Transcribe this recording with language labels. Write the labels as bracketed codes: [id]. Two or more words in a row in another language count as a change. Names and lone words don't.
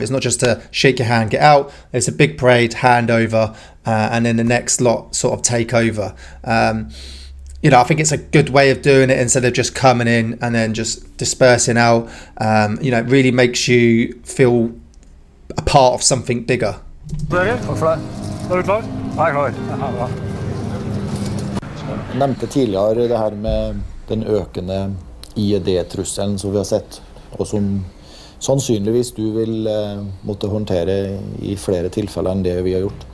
[en] It's not just to shake your hand, get out. It's a big parade, handover, and then the next lot sort of take over. You know, I think it's a good way of doing it instead of just coming in and then just dispersing out. You know, it really makes you feel a part of something bigger. [no] Takk for det. Er du klar? Jeg klar. Jeg nevnte tidligere det her med den økende IED-trusselen som vi har sett, og som sannsynligvis du vil måtte håndtere i flere tilfeller enn det vi har gjort.